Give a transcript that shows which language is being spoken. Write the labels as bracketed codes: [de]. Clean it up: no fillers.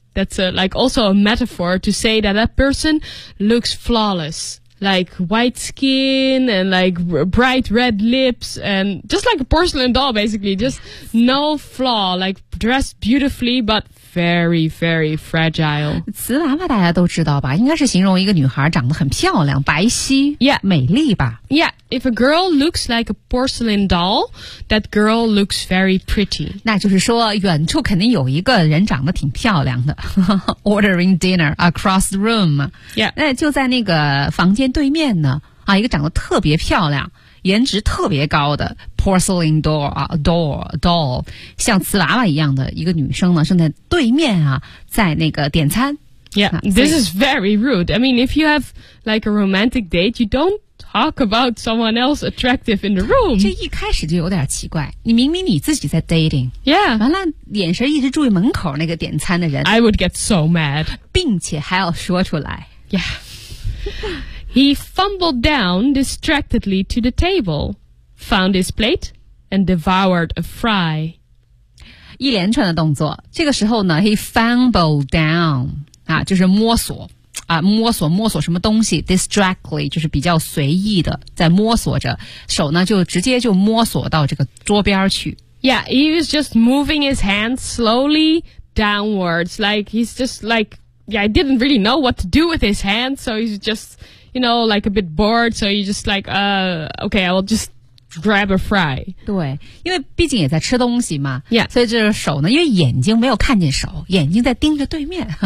[en] That's a, like also a metaphor to say that that person looks flawless, like white skin and like bright red lips and just like a porcelain doll, basically, just no flaw, like dressed beautifully, but very, very fragile. [zh] 瓷娃娃大家都知道吧，应该是形容一个女孩长得很漂亮，白皙 [en] yeah, [zh] 美丽吧。 [en] Yeah, if a girl looks like a porcelain doll, that girl looks very pretty. [zh] 那就是说远处肯定有一个人长得挺漂亮的。 [en] Ordering dinner across the room. Yeah. [zh] 那就在那个房间对面呢，啊，一个长得特别漂亮，颜值特别高的 [en] porcelain doll [zh] 像瓷娃娃一样的一个女生呢，正在对面啊，在那个点餐。 [en] Yeah, this is very rude. I mean, if you have like a romantic date, you don't talk about someone else attractive in the room. [zh] 这一开始就有点奇怪，你明明你自己在 dating. [en] Yeah. [zh] 完了，眼神一直注意门口那个点餐的人。 [en] I would get so mad. [zh] 并且还要说出来。 [en] Yeah. He fumbled down distractedly to the table, found his plate, and devoured a fry. [zh] 一连串的动作，这个时候呢 ， [en] he fumbled down [zh] 啊，就是摸索啊，摸索什么东西 ，distractedly 就是比较随意的在摸索着，手呢就直接就摸索到这个桌边去。 [en] Yeah, he was just moving his hands slowly downwards, like he's just like, yeah, I didn't really know what to do with his hands, so he's just. You know, like a bit bored, so you just like, okay, I'll just grab a fry. [zh] 对，因为毕竟也在吃东西嘛。 [en] Yeah. [zh] 所以这手呢，因为眼睛没有看见手，眼睛在盯着对面。